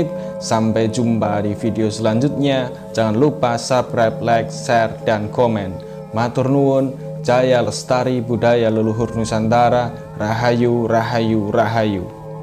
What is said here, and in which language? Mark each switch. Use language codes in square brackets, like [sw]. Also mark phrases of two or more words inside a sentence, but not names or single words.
[id] Sampai jumpa di video selanjutnya. Jangan lupa subscribe, like, share, dan komen. [jv] Matur nuwun, [id] jaya lestari budaya leluhur Nusantara. Rahayu, rahayu, rahayu.